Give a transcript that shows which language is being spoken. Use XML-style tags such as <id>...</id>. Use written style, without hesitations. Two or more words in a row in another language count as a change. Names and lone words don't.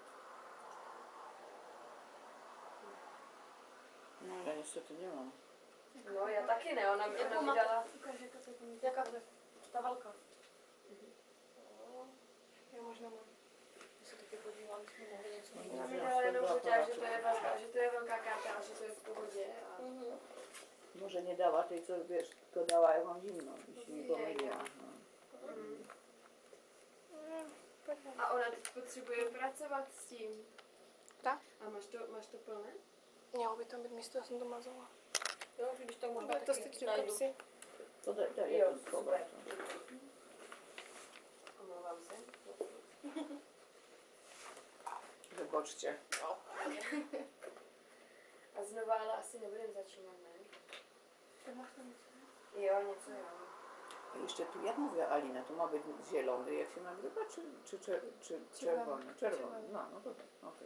<cs>No já niestety nemám. No, já taky ne, ona mi dala... Jaká to je? Ta velká. Já možná mám. Já se taky podívám, jestli mohli něco No, Ona najít. mi dala jenom foťák, že to je velká karta a že to je v pohodě. A...</cs> <pl>Może nie dała tej, co wiesz, tylko dała jak mam zimno i się nie pomyliła.</pl> <cs>No. A ona teď potřebuje pracovat s tím. Tak? A máš to plné? Mělo by tam být místo, já jsem to mazala. Jo, když tak možná Ale to taky stačí do najdu. kapsy.</cs> <pl>To daj,</pl> <cs>Jo,</cs> <pl>jak to schować.</pl> <cs>Omlouvám se.</cs> <pl>Wybaczcie.</pl> <cs>A znova ale asi nebudem začínat, ne? To máš tam něco? Jo, něco jo.</cs> <pl>A jeszcze tu, jak mówiła Alina, to ma być zielony, jak się nagrywa, czy czerwony? Czerwony, no to tak, okej.</pl>